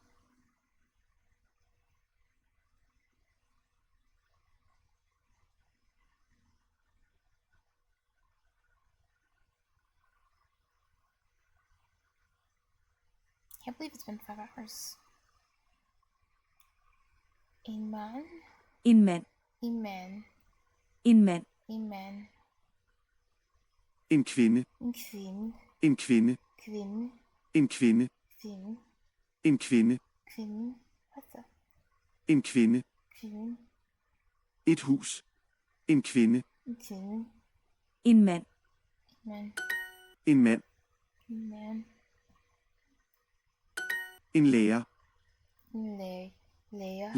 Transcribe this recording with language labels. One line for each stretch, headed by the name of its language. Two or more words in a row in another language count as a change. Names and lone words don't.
English: Can't believe it's been 5 hours.
Danish: En man. En mand. En man. En mand. En man. En kvinde. En kvinde. En kvinde. Kvinde. En kvinde. Kvinde. En kvinde. Kvinde.
English: What the?
Danish: En kvinde. Kvinde. Et hus. En kvinde. En kvinde. En mand. Man. En mand. Man. En lærer. Læger.